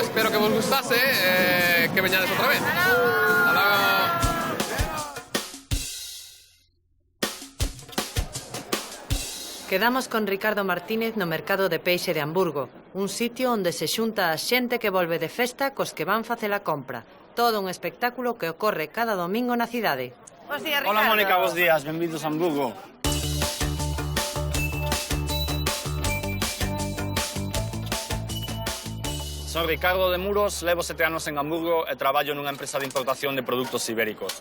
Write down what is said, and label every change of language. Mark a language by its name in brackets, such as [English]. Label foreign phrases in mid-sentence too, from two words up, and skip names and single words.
[Galician] Espero que vos gustase, que veñades otra vez. [Spanish] Hasta luego. [Galician] Quedamos con Ricardo Martínez no mercado de peixe de Hamburgo, un sitio onde se xunta a xente que volve de festa cos que van facer a compra. Todo un espectáculo que ocorre cada domingo na cidade. Bos días, Ricardo. Hola, Mónica, bos días. Benvidos a Hamburgo. Son Ricardo de Muros, levo 7 anos en Hamburgo e traballo nunha empresa de importación de produtos ibéricos.